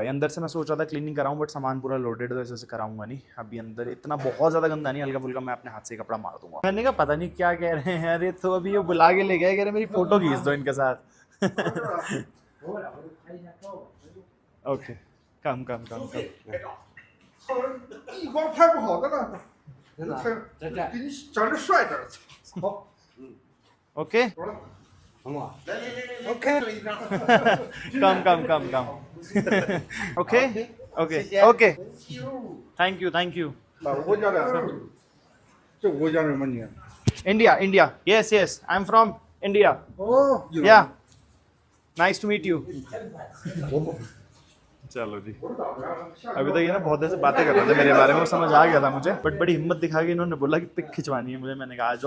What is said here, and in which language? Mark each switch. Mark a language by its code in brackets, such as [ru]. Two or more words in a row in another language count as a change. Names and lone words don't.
[hi] अंदर से मैं सोच रहा था क्लीनिंग कराऊं, बट सामान पूरा लोडेड है, ऐसे कराऊंगा नहीं। अभी अंदर इतना बहुत ज़्यादा गंदा नहीं, हल्का फुल्का मैं अपने हाथ से कपड़ा मार दूंगा। मैंने कहा पता नहीं क्या कह रहे हैं, अरे तो अभी ये बुला के ले गए, कह रहे मेरी फ़ोटो खींच दो इनके साथ। [en] Okay, come [zh] 一光拍不好的了，给你长得帅点。好， [en] ओके OK。 Come okay thank you [zh] 哪个国家的？这个国家人吗你？ [en] India yes I am from India [zh] 哦， [en] Ya nice to meet you. [hi] चलो जी, अभी तो ये ना बहुत देर से बातें कर रहे थे मेरे बारे में, वो समझ आ गया था मुझे, बट बड़ी हिम्मत दिखा के इन्होंने बोला कि पिक खिंचवानी है मुझे। मैंने कहा आ जाओ।